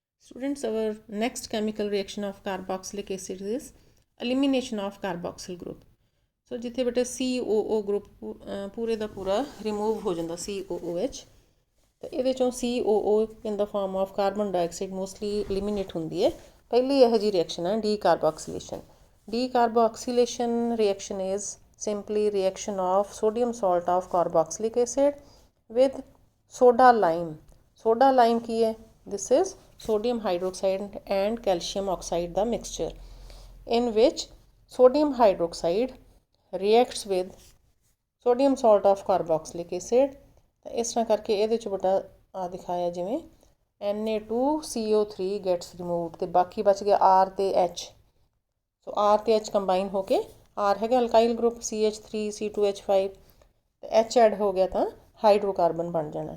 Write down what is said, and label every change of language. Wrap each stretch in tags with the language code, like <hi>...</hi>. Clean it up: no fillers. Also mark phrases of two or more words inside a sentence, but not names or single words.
<en>Students, our next chemical reaction of carboxylic acid is elimination of carboxyl group.</en> <pa>So ਜਿੱਥੇ ਬੇਟੇ COO group पूरे ਦਾ ਪੂਰਾ remove ਹੋ ਜਾਂਦਾ COOH ਤੇ ਇਹਦੇ ਚੋਂ COO</pa> <en>in the form of carbon dioxide mostly eliminate</en> <pa>ਹੁੰਦੀ ਹੈ। ਪਹਿਲੀ ਇਹੋ ਜਿਹੀ reaction ਹੈ decarboxylation.</pa> <en>Decarboxylation reaction is simply reaction of sodium salt of carboxylic acid with soda lime.</en> <pa>Soda lime ਕੀ ਹੈ?</pa> <en>This is sodium hydroxide and calcium oxide the mixture in which sodium hydroxide reacts with sodium salt of carboxylic acid।</en> <hi>इस तरह करके</hi> <pa>ਇਹਦੇ ਚ ਬਟਾ ਆ ਦਿਖਾਇਆ ਜਿਵੇਂ Na2CO3</pa> <en>gets removed</en> <pa>ਤੇ ਬਾਕੀ ਬਚ ਗਿਆ R ਤੇ H। ਸੋ R ਤੇ H ਕੰਬਾਈਨ ਹੋ ਕੇ R ਹੈਗਾ</pa> <en>alkyl group</en> <pa>CH3C2H5 ਤੇ H ਐਡ ਹੋ ਗਿਆ ਤਾਂ ਹਾਈਡਰੋਕਾਰਬਨ ਬਣ ਜਾਣਾ।</pa>